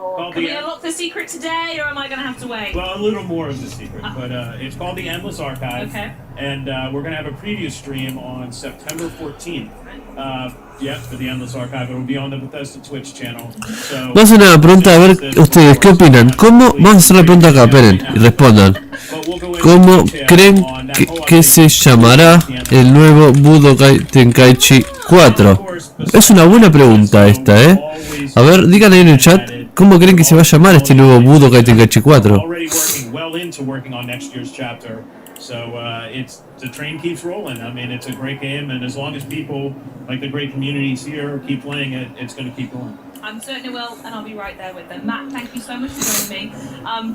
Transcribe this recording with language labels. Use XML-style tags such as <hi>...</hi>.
<en>Can we unlock the secret today, or am I going to have to wait? Well, a little more of the secret, but it's called the Endless Archive, Okay. and we're going to have a preview stream on September 14th. Yeah, for the Endless Archive. It will be on the Bethesda Twitch channel. So,</en> <es>Vamos a hacer una pregunta a ver ustedes, ¿qué opinan? ¿Cómo? Vamos a hacer la pregunta acá, esperen, y respondan. ¿Cómo creen que se llamará el nuevo Budokai Tenkaichi 4? Es una buena pregunta esta, ¿eh? A ver, digan ahí en el chat, ¿cómo creen que se va a llamar este nuevo Budokai Tenkaichi 4?</es> <en>already working on next year's chapter. So the train keeps rolling. I mean, it's a great game, and as long as people, like the great communities here, keep playing it, it's going to keep going. I'm certainly will, and I'll be right there with them. Matt, thank you so much for joining me.</en>